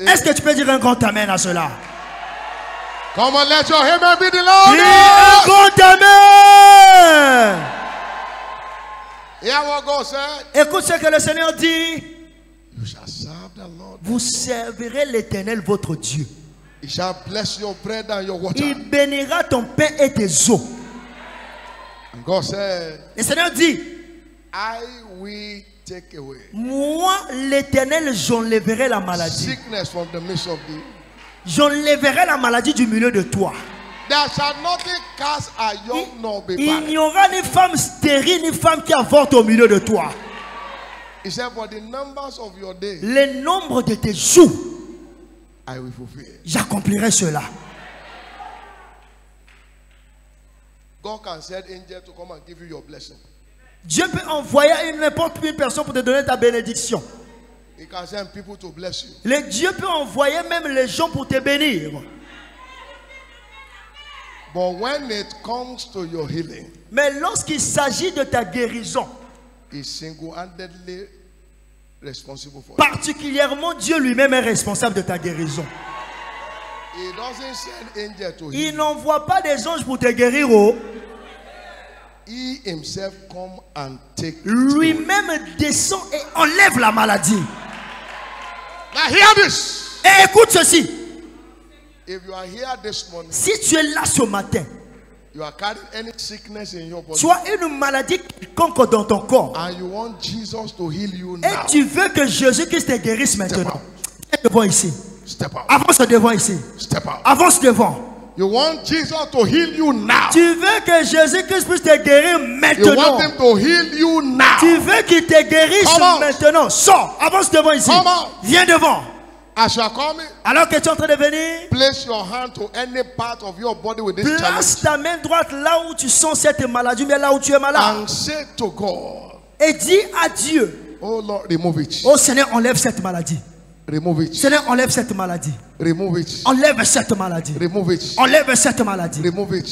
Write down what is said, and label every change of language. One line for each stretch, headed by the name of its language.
French: Est-ce que tu peux dire un grand amen à cela?
English: Come on, let your amen be the
French: Dis un
English: loudest.
French: grand amen.
English: Hear what God said.
French: Écoute ce que le Seigneur dit.
English: You shall serve the Lord.
French: Vous servirez l'Éternel votre Dieu.
English: He shall bless your bread and your water.
French: Il bénira ton pain et tes eaux.
English: And God said,
French: Le Seigneur dit,
English: I will take away
French: moi l'Éternel, j'enlèverai la maladie.
English: sickness from the midst of thee.
French: J'enlèverai la maladie du milieu de toi.
English: There shall nothing cast a young nor be
French: Il
English: barren.
French: n'y aura ni femme stérile ni femme qui avorte au milieu de toi.
English: He said, for the numbers of your days,
French: Le nombre de tes jours,
English: I will fulfill.
French: j'accomplirai cela.
English: God can send angels to come and give you your blessing.
French: Dieu peut envoyer n'importe quelle personne pour te donner ta bénédiction.
English: He can send people to bless you.
French: Le Dieu peut envoyer même les gens pour te bénir.
English: But when it comes to your healing,
French: mais lorsqu'il s'agit de ta guérison,
English: he's single-handedly responsible for it.
French: Particulièrement, Dieu lui-même est responsable de ta guérison.
English: He doesn't send angels to heal.
French: Il n'envoie pas des anges pour te guérir. Oh.
English: He himself come and take
French: lui-même descend et enlève la maladie.
English: Now hear this.
French: Et écoute ceci.
English: If you are here this morning,
French: si tu es là ce matin,
English: you are carrying any sickness in your body,
French: tu as une maladie quelconque dans ton corps,
English: and you want Jesus to heal you
French: et
English: now,
French: tu veux que Jésus-Christ te guérisse maintenant, viens devant ici.
English: Step out.
French: Avance devant ici.
English: Step out.
French: Avance devant.
English: You want Jesus to heal you now.
French: Tu veux que Jésus-Christ puisse te guérir maintenant.
English: You want him to heal you now.
French: Tu veux qu'il te guérisse maintenant. Sors. Avance devant ici. Viens devant.
English: As you are coming,
French: alors que tu es en train de venir,
English: place your hand to any part of your body with this
French: place
English: challenge.
French: Ta main droite là où tu sens cette maladie, mais là où tu es malade.
English: And say to God,
French: et dis à Dieu,
English: oh Lord, remove it.
French: Oh Seigneur, enlève cette maladie.
English: Remove it.
French: Seigneur, enlève cette maladie.
English: Remove it.
French: Enlève cette maladie.
English: Remove it.
French: Enlève cette maladie.
English: Remove it.